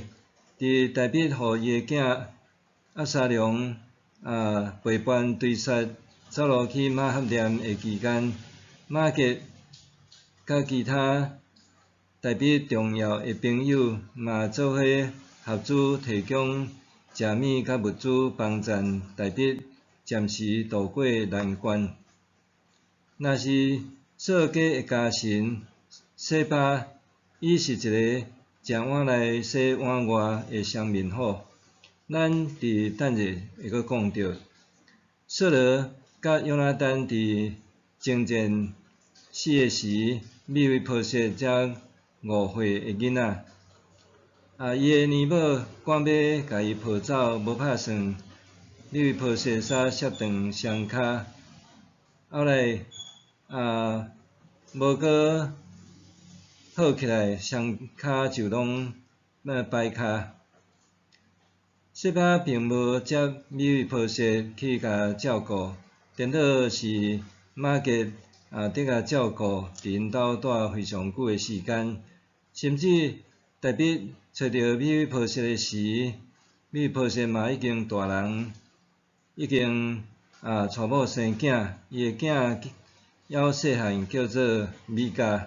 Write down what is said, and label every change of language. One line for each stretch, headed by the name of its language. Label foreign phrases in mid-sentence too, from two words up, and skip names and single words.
Min Nan Chinese: 伫大卫互伊的囝押沙龙陪伴追杀扫罗去马哈念的期间，马吉甲其他大卫重要的朋友嘛做伙合资提供食物甲物资帮助大卫暂时度过难关。若是扫家的家臣洗巴，伊是一个食碗内洗碗外的双面虎，咱伫等下会阁讲到。扫罗甲约拿单伫征战死的时，米非波设才5岁的囡仔。伊的年母赶要甲伊抱走，无拍算，米非波设煞摔断双骹，后来无阁好起来，双骹就拢歹骹。洗巴并无接米非波设去甲照顾，颠倒是马吉得甲照顾，伫因兜住非常久的时间，甚至大卫找到米非波设的时，米非波设嘛已经大人，已经娶某生囝，伊的囝还细汉，叫做米迦。